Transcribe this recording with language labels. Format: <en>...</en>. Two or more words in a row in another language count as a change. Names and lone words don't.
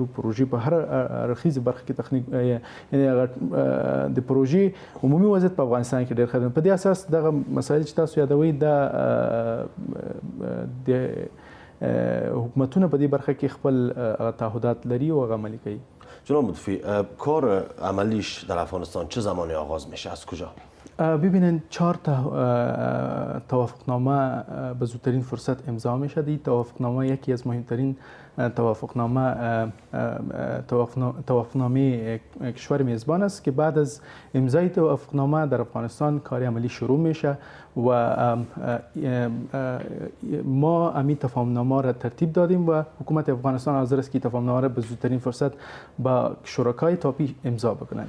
<ps>پروژې په هر اړخیزه برخه کې تخنیک یعنې د پروژې عمومي وضعیت په افغانستان کې ډېر ښه دی. په دې اساس دغه مسایل چې تاسو یادوئ دا د حکومتونه په دې برخه کې خپل تعهدات لري او هغه عملي کوي.</ps> <fa>جناب مطفی، کار عملیش در افغانستان چه زمانی آغاز میشه؟ از کجا؟ ببینید 4 توافقنامه به زودترین فرصت امضا میشه. این توافقنامه یکی از مهمترین توافقنامه کشور میزبان است که بعد از امضای توافقنامه در افغانستان کار عملی شروع میشه و ما امی تفاهمنامه را ترتیب دادیم و حکومت افغانستان حاضر است که تفاهمنامه را به زودترین فرصت با شرکای تاپی امضا بکنند.</fa>